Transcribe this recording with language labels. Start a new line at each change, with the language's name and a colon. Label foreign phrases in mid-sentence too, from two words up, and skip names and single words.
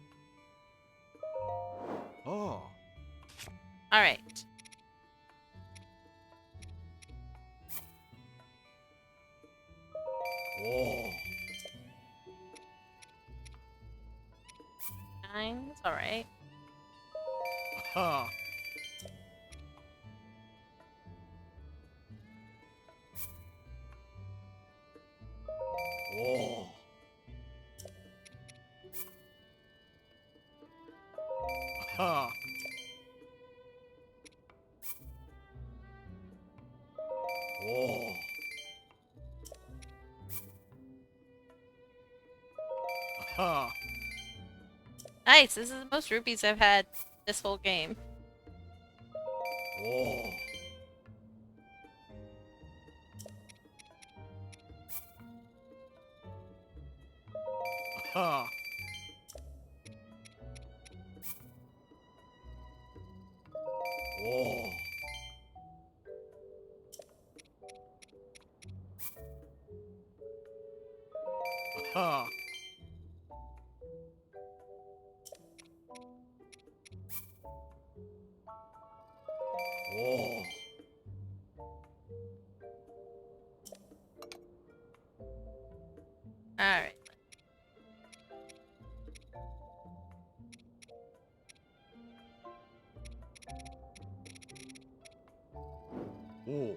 English: Oh. Alright. Oh. 9. It's alright. Ha. Oh. Ha. Oh. Ha. Nice! This is the most rupees I've had this whole game. Oh. Ha. Oh. Ha. Oh. Alright. Oh.